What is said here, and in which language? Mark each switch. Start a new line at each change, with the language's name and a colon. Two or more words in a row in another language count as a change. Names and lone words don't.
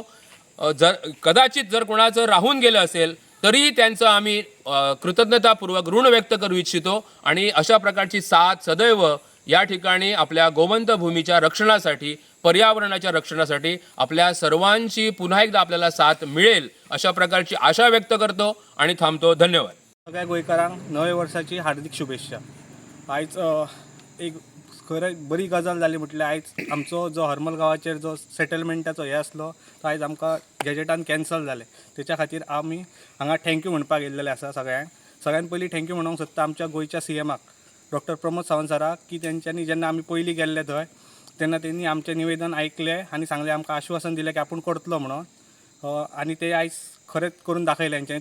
Marathi: कदाचित जर कोणाचं राहून गेलं असेल तरीही त्यांचं आम्ही कृतज्ञतापूर्वक ऋण व्यक्त करू इच्छितो आणि अशा प्रकारची साथ सदैव या ठिकाणी आपल्या गोवंत भूमीच्या रक्षणासाठी, पर्यावरणाच्या रक्षणासाठी आपल्या सर्वांची पुन्हा एकदा आपल्याला साथ मिळेल अशा प्रकारची आशा व्यक्त करतो आणि थांबतो. धन्यवाद.
Konkani: सगळ्या गोंयकारांक नव्या वर्साची हार्दिक शुभेच्छा. आयज एक खरं बरी गजाल जाली म्हटल्यार आयज आमचो जो हरमल गांवाचेर जो सेटलमेंटाचो हे आसलो तो आयज आमकां गॅजेटान कॅन्सल जाले. तेच्या खातीर आमी हांगा थँक्यू म्हणपाक येयल्लेले आसा सगळ्यांत पयलीं थँक्यू म्हणूंक सोदता आमच्या गोंयच्या CMाक डॉक्टर प्रमोद सावंत सराक, की तेंच्यांनी जेन्ना आमी पयलीं गेल्ले थंय तेन्ना तेणी आमचें निवेदन ऐकलें आनी सांगलें, आमकां आश्वासन दिलें की आपूण करतलो म्हणून, आनी ते आयज खरेंच करून दाखयलें तेंच्यांनी.